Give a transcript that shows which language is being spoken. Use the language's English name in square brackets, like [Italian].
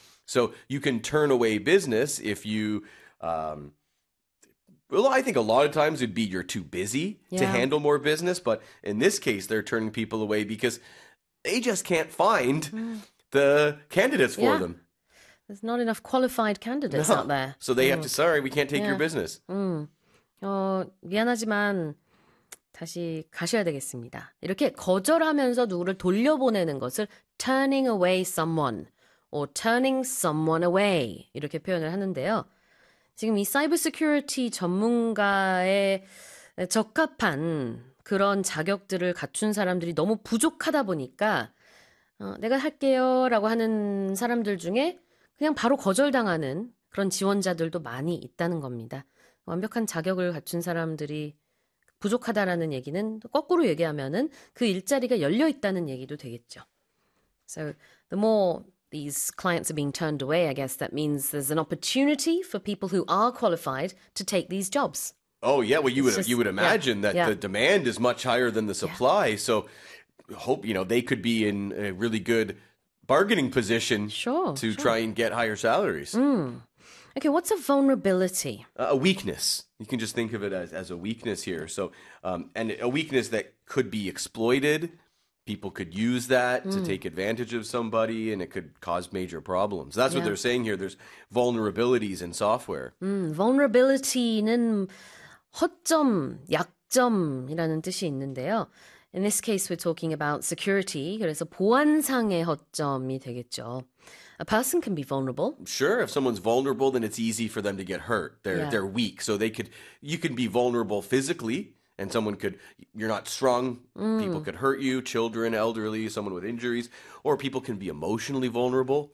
[English] So you can turn away business if you, well, I think a lot of times it'd be you're too busy to handle more business, but in this case, they're turning people away because they just can't find the candidates for them. There's not enough qualified candidates out No. there. So they have to, sorry, we can't take your business. [Korean] 미안하지만 다시 가셔야 되겠습니다. 이렇게 거절하면서 누구를 돌려보내는 것을 [English] turning away someone or turning someone away [Korean] 이렇게 표현을 하는데요. 지금 이 사이버 시큐리티 전문가의 적합한 그런 자격들을 갖춘 사람들이 너무 부족하다 보니까 내가 할게요라고 하는 사람들 중에 그냥 바로 거절당하는 그런 지원자들도 많이 있다는 겁니다. 완벽한 자격을 갖춘 사람들이 부족하다라는 얘기는 거꾸로 얘기하면은 그 일자리가 열려 있다는 얘기도 되겠죠. [English] So the more these clients are being turned away, I guess that means there's an opportunity for people who are qualified to take these jobs. Oh yeah, well It's you just, would imagine that the demand is much higher than the supply. So hope, they could be in a really good bargaining position to try and get higher salaries. Okay, what's a vulnerability? A weakness. You can just think of it as a weakness here. So and a weakness that could be exploited. People could use that to take advantage of somebody and it could cause major problems. That's what they're saying here. There's vulnerabilities in software. [Korean] Vulnerability는 허점, 약점이라는 뜻이 있는데요. [English] In this case, we're talking about security. [Korean] 그래서 보안상의 허점이 되겠죠. [English] A person can be vulnerable. Sure, if someone's vulnerable, then it's easy for them to get hurt. They're weak. So you can be vulnerable physically, and you're not strong. People could hurt you, children, elderly, someone with injuries, or people can be emotionally vulnerable.